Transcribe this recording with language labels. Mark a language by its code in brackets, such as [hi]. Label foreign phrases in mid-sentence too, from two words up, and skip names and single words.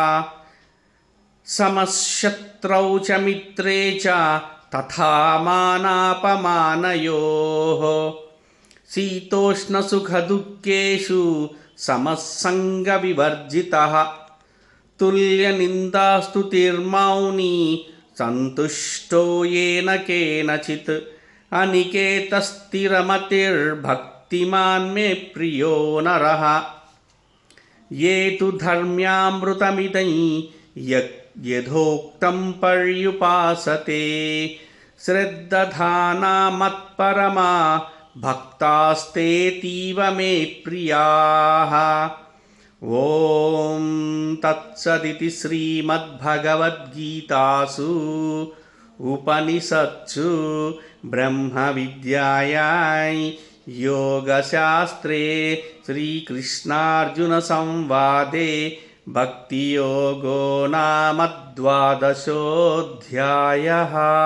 [sa] समशत्रौ च मित्रे च तथा मानापमानयोः शीतोष्णसुखदुःखेषु समसङ्गविवर्जितः तुल्यनिन्दास्तुतिर्मौनी सन्तुष्टो येन केनचित् अनिकेतस्थिरमतिर्भक्तिमान् मे प्रियो नरः। ये तु धर्म्यामृतमिदं यथोक्तं पर्युपासते श्रद्धाना मत्परमा భక్తాస్తేతీవ మే ప్రియాః. ఓం తత్సదితి శ్రీమద్భగవద్గీతాసు ఉపనిషత్సు బ్రహ్మ విద్యాయాం యోగశాస్త్రే శ్రీకృష్ణార్జున సంవాదే భక్తియోగో నామ ద్వాదశోऽధ్యాయः.